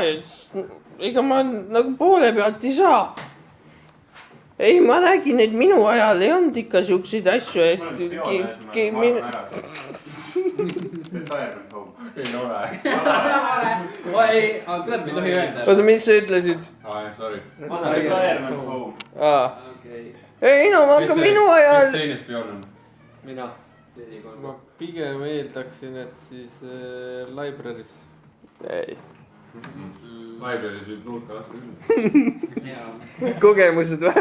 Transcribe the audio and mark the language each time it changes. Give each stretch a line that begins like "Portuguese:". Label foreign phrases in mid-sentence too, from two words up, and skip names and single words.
Estonian: Ega ma nagu poole pealt ei saa. Ei, ma räägin, et minu ajal ei olnud ikka siukseid asju, et... Ma olen siis peole, et ma olen ära.
English: Retirement home.
Estonian: Ei ole. Ei, aga kuule, me ei tohi öelda. Oota, mis sa ütlesid?
English: Sorry. Retirement home.
Estonian: Ei, no aga minu ajal... Kes teine spioon on? Mina. Ma pigem eeldaksin, et siis library's. Ei. Library's võib nurka lasta. Kogemused või?